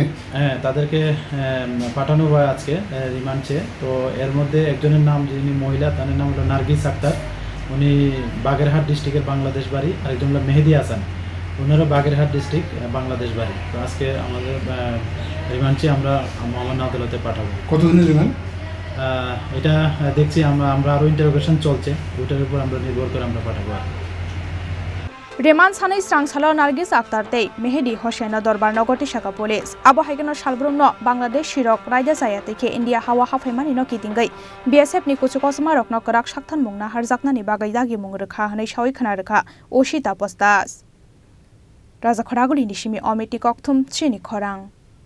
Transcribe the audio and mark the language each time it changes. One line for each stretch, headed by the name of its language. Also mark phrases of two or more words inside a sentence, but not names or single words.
Bangla: তাদেরকে পাঠানো হয় আজকে রিমান্ড চেয়ে তো এর মধ্যে একজনের নাম যিনি মহিলা তার নাম হলো নার্গিস আক্তার উনি বাগেরহাট ডিস্ট্রিক্টের বাংলাদেশ বাড়ি আরেকজন হলো মেহেদি হাসান ওনারও বাগেরহাট ডিস্ট্রিক্ট বাংলাদেশ বাড়ি তো আজকে আমাদের রিমান্ড চেয়ে আমরা মহামান্য আদালতে পাঠাবো কতদিনের রিমান্ড এটা দেখছি আমরা আরো ইন্টারোগেশন চলছে ওটার উপর আমরা নির্ভর করে আমরা পাঠাবো
Kok Borok: Reman sanai srang salo Nargis Akhtar tei Mehdi Hasan dorbar nogoti shaka police abo haigeno shalbrumno Bangladesh shirok raida sayate ke India hawa hafaimani no kitingai BSF ni kuchukosma rokno karak shaktan mungna harjakna ni bagai dagi mung rekha hanai shawi khana rekha Ushita Postas Raja Khoraguli nishimi omiti kokthum chini khorang